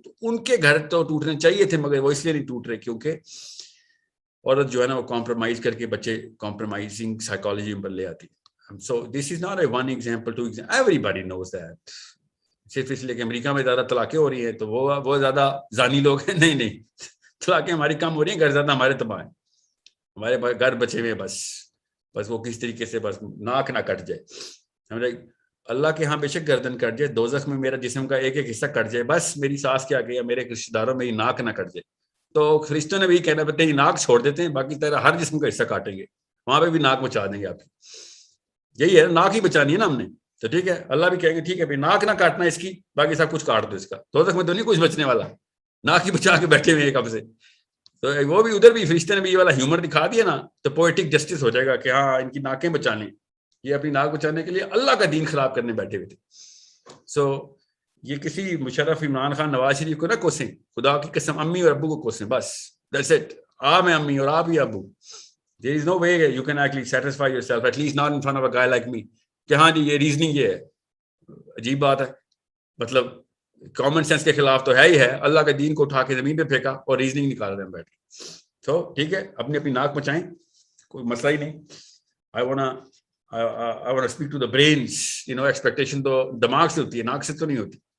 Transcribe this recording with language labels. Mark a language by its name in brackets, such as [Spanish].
[Urdu] تو ان کے گھر تو ٹوٹنے چاہیے تھے مگر وہ اس لیے نہیں ٹوٹ رہے کیونکہ عورت جو ہے نا وہ کمپرومائز کر کے بچے کمپرومائزنگ سائیکالوجی پر لے آتی. [English] So this is not a one example, two example. Everybody knows that. [Urdu] صرف اس لیے کہ امریکہ میں زیادہ طلاقیں ہو رہی ہیں تو وہ زیادہ زانی لوگ ہیں. نہیں, طلاقیں ہماری کم ہو رہی ہیں, گھر زیادہ ہمارے تباہ ہیں, ہمارے گھر بچے ہوئے. بس وہ کس طریقے سے بس ناک نہ کٹ جائے. اللہ کے ہاں بے شک گردن کٹ جائے, دوزخ میں میرا جسم کا ایک حصہ کٹ جائے, بس میری ساس کے آگے یا میرے رشتے داروں میں ناک نہ کٹ جائے. تو فرشتوں نے بھی کہنا پڑتا ہے ناک چھوڑ دیتے ہیں, باقی تیرا ہر جسم کا حصہ کاٹیں گے, وہاں پہ بھی ناک بچا دیں گے آپ کی. یہی ہے, ناک ہی بچانی ہے نا ہم نے, تو ٹھیک ہے. اللہ بھی کہیں گے ٹھیک ہے بھائی ناک نہ کاٹنا اس کی, باقی سب کچھ کاٹ دو اس کا. دوزخ میں تو نہیں کچھ بچنے والا, ناک ہی بچا کے بیٹھے ہوئے کب سے. تو وہ بھی ادھر بھی فرشتے نے بھی یہ والا ہیومر دکھا دیا نا, تو پوئٹک جسٹس ہو جائے گا کہ ہاں ان کی ناکیں بچانے, یہ اپنی ناک بچانے کے لیے اللہ کا دین خراب کرنے بیٹھے ہوئے تھے. سو یہ کسی مشرف عمران خان نواز شریف کو نہ کوسیں, خدا کی قسم امی اور ابو کو کوسیں, بس [English] that's it. [Urdu] میں امی اور آپ ہی ابو. [English] There is no way you can actually satisfy yourself, at least not in front of a guy like me, [Urdu] کہ ہاں جی یہ ریزننگ یہ ہے. عجیب بات ہے, مطلب کامن سینس کے خلاف تو ہے ہی ہے. اللہ کے دین کو اٹھا کے زمین پہ پھینکا اور ریزننگ نکال رہے ہیں بیٹھ کے. تو ٹھیک ہے, اپنی ناک بچائیں, کوئی مسئلہ ہی نہیں. [English] I want to speak to the brains, [Urdu] expectation تو دماغ سے ہوتی ہے, ناک سے تو نہیں ہوتی.